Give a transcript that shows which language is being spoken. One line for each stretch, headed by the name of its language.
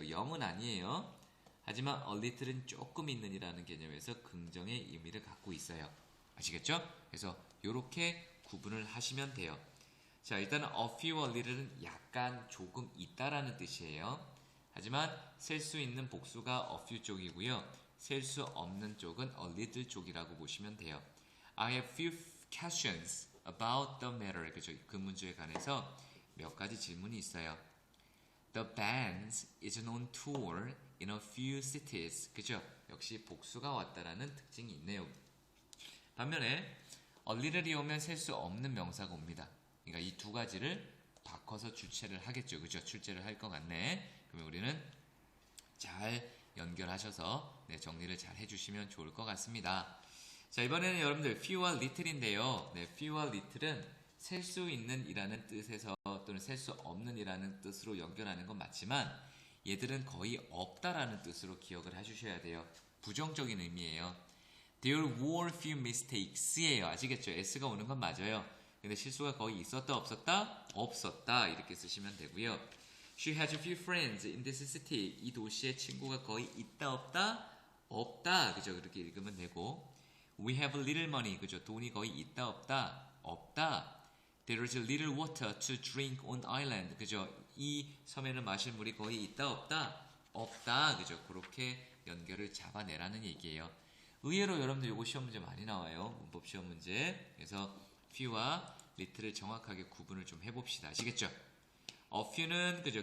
Korean: 0은 아니에요. 하지만 a little은 조금 있는 이라는 개념에서 긍정의 의미를 갖고 있어요. 아시겠죠? 그래서 이렇게 구분을 하시면 돼요. 자, 일단은 a few와 little은 약간 조금 있다라는 뜻이에요. 하지만 셀 수 있는 복수가 a few 쪽이고요. 셀 수 없는 쪽은 a little 쪽이라고 보시면 돼요.
English: I have few questions about the matter.
Korean: 그죠? 그 문제에 관해서 몇 가지 질문이 있어요.
English: The band is on tour in a few cities.
Korean: 그죠? 역시 복수가 왔다라는 특징이 있네요. 반면에 a little이 오면 셀 수 없는 명사가 옵니다. 그러니까 이 두 가지를 바꿔서 주체를 하겠죠. 그죠? 출제를 할 것 같네. 그러면 우리는 잘 연결하셔서 네, 정리를 잘 해주시면 좋을 것 같습니다. 자, 이번에는 여러분들 few와 little인데요. 네, few와 little은 셀 수 있는 이라는 뜻에서 또는 셀 수 없는 이라는 뜻으로 연결하는 건 맞지만 얘들은 거의 없다라는 뜻으로 기억을 해주셔야 돼요. 부정적인 의미예요.
English: There were few mistakes
Korean: 예요. 아시겠죠? S가 오는 건 맞아요. 근데 실수가 거의 있었다 없었다? 없었다 이렇게 쓰시면 되고요.
English: She has a few friends in this city.
Korean: 이 도시에 친구가 거의 있다 없다? 없다. 그죠? 그렇게 읽으면 되고
English: We have little money.
Korean: 그죠? 돈이 거의 있다 없다? 없다.
English: There is little water to drink on island.
Korean: 그죠? 이 섬에는 마실 물이 거의 있다 없다? 없다. 그죠? 그렇게 연결을 잡아내라는 얘기예요. 의외로 여러분들 이거 시험 문제 많이 나와요. 문법 시험 문제. 그래서 few와 little을 정확하게 구분을 좀 해봅시다. 아시겠죠? few는 그죠?